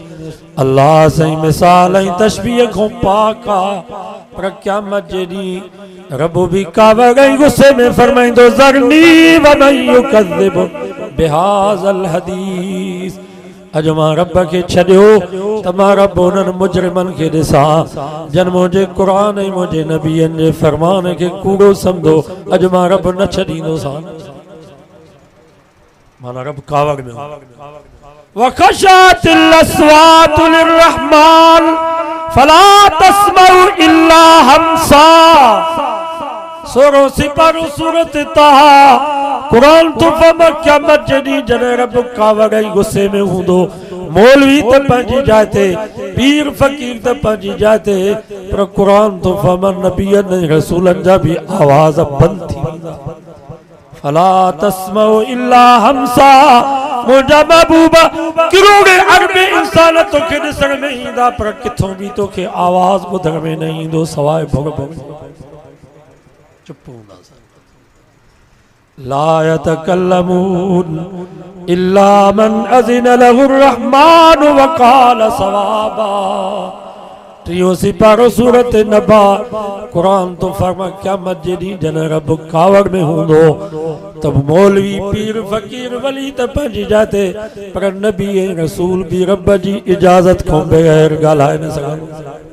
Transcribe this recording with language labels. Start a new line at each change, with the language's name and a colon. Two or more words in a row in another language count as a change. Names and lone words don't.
Sindhi: अल्लाह साईं मिसाल ऐं तशबीह खां पाक आहे, पर क़यामत जे ॾींहुं रब भी कावड़ ऐं गुस्से में फरमाइंदो
Arabic: ذرني ومن يكذب بهذا الحديث.
Sindhi: अॼु मां रब खे छॾियो त मां रब उन्हनि मुजरिमनि खे ॾिसां जन मुंहिंजे क़ुरान ऐं मुंहिंजे नबीअनि जे फरमान खे कूड़ो सम्झो। अॼु मां रब न छॾींदोसां, माना रब कावड़ में
Arabic: وخشعت الأصوات للرحمن فلا تسمع إلا همسا.
Sindhi: 16 सिपारो सूरत ताहा कुरान तो फरमाए क़यामत जे ॾींहुं जॾहिं रब कावड़ ऐं गुस्से में हूंदो, मौलवी त पंहिंजी जाइ ते, पीर फ़कीर त पंहिंजी जाइ ते, पर कुरान तो फरमाए नबीअनि ऐं रसूलनि जा बि आवाज़ बंदि थी वेंदा।
Arabic: فلا تسمع إلا همسا.
Sindhi: मुंहिंजा महबूबा किरोड़े अरबे इंसान तोखे ॾिसण में ईंदा, पर किथों बि तोखे आवाज़ ॿुधण में न ईंदो सवाइ भुग भुग। चुप हूंदासीं।
Arabic: لا يتكلمون إلا من أذن له الرحمن وقال صوابا.
Sindhi: 3 सिपारो सूरत नबा कुरान तो फरमाए क़यामत जे ॾींहुं जॾहिं रब कावड़ में हूंदो त मौलवी पीर फ़कीर वली त पंहिंजी जाइ ते, पर नबी ऐं रसूल भी रब जी इजाज़त खां बग़ैर ॻाल्हाए न सघनि।